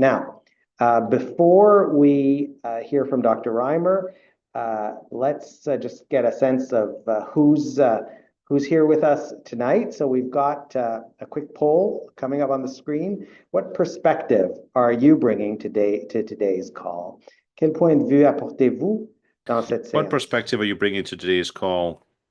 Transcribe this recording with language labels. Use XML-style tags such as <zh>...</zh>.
<en>Now, before we hear from Dr. Reimer, let's just get a sense of who's here with us tonight. So we've got a quick poll coming up on the screen. What perspective are you bringing to today's call?</en> <fr>Quel point de vue apportez-vous dans cette séance?</fr> <en>What perspective are you bringing to today's call?</en>